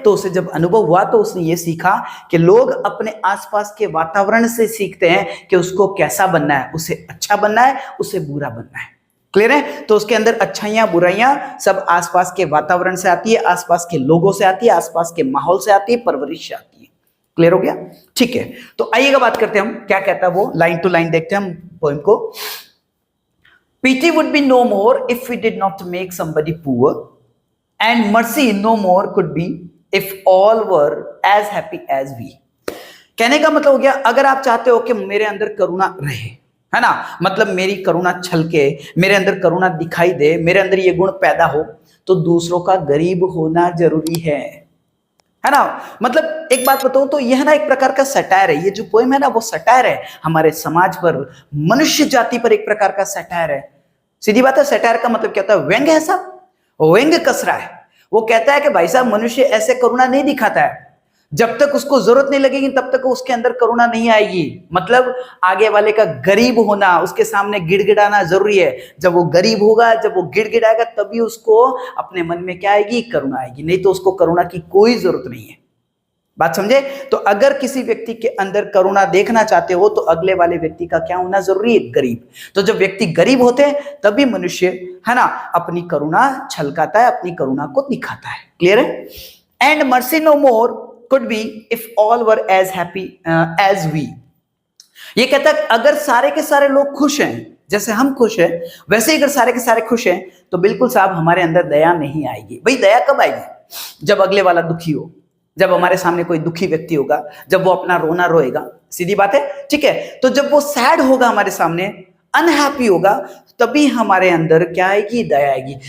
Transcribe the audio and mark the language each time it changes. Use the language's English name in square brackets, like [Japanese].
[Hindi] तो उसे जब अनुभव हुआ तो उसने ये सीखा कि लोग अपने आसपास के वातावरण से सीखते हैं कि उसको कैसा बनना है, उसे अच्छा बनना है, उसे बुरा बनना है। क्लियर है? तो उसके अंदर अच्छाइयां बुराइयां सब आसपास के वातावरण से आती है, आसपास के लोगों से आती है, आसपास के माहौल से आती है, परवरिश से आती है। क्लियर हो गया? ठीक है, तो आइएगा बात करते हैं हम क्या कहता है वो, लाइन टू लाइन देखते हैं हम पोएम को। [English] Pity would be no more if we did not make somebody poor, and mercy no more could be if all were as happy as we. [Hindi] कहने का मतलब हो गया, अगर आप चाहते हो कि मेरे अंदर करुणा रहे, है ना, मतलब मेरी करुणा छलके, मेरे अंदर करुणा दिखाई दे, मेरे अंदर ये गुण पैदा हो, तो दूसरों का गरीब होना जरूरी है ना? मतलब एक बात बताऊं तो यह ना एक प्रकार का सटायर है। ये जो पोएम है ना वो सटायर है हमारे समाज पर, मनुष्य जाति पर एक प्रकार का सटायर है। सीधी बात है, सटायर का मतलब क्या होता है? व्यंग है साहब, व्यंग कस रहा है। वो कहता है कि भाई साहब, मनुष्य ऐसे करुणा नहीं दिखाता है, जब तक उसको जरूरत नहीं लगेगी तब तक उसके अंदर करुणा नहीं आएगी। मतलब आगे वाले का गरीब होना, उसके सामने गिड़गिड़ाना जरूरी है। जब वो गरीब होगा, जब वो गिड़गिड़ाएगा, तभी उसको अपने मन में क्या आएगी? करुणा आएगी, नहीं तो उसको करुणा की कोई जरूरत नहीं है। बात समझे? तो अगर किसी व्यक्ति के अंदर करुणा देखना चाहते हो तो अगले वाले व्यक्ति का क्या होना जरूरी है? गरीब। तो जब व्यक्ति गरीब होते हैं तभी मनुष्य, है ना, अपनी करुणा छलकाता है, अपनी करुणा को दिखाता है। क्लियर है? [English] And mercy no more could be if all were as happy as we. [Hindi] ये कहता है अगर सारे के सारे लोग खुश हैं, जैसे हम खुश हैं, वैसे ही अगर सारे के सारे खुश हैं तो बिल्कुल साहब हमारे अंदर दया नहीं आएगी। भाई दया कब आएगी? जब अगले वाला दुखी हो, जब हमारे सामने कोई दुखी व्यक्ति होगा, जब वो अपना रोना रोएगा, सीधी बात है, ठीक है, तो जब वो सैड होगा हमारे सामने, अनहैप्पी होगा, तभी हमारे अंदर क्या आएगी? दया आएगी।